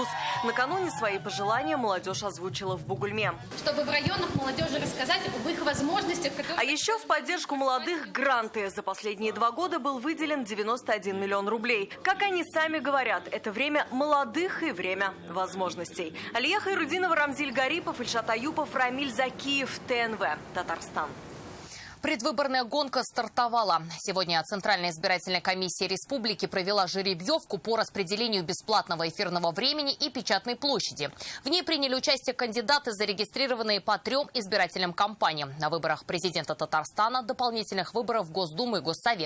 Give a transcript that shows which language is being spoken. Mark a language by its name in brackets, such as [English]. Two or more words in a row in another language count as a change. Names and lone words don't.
[Russian] Накануне свои пожелания молодежь озвучила в Бугульме. Чтобы в районах молодежи рассказать об их возможностях. А еще в поддержку молодых гранты. За последние 2 года был выделен 91 миллион рублей. Как они сами говорят, это время молодых и время возможностей. Алия Хайрудинова, Рамзиль Гарипов, Ильшат Аюпов, Рамиль Закиев, ТНВ, Татарстан. Предвыборная гонка стартовала. Сегодня Центральная избирательная комиссия республики провела жеребьевку по распределению бесплатного эфирного времени и печатной площади. В ней приняли участие кандидаты, зарегистрированные по 3 избирательным кампаниям. На выборах президента Татарстана, дополнительных выборов в Госдуму и Госсовет.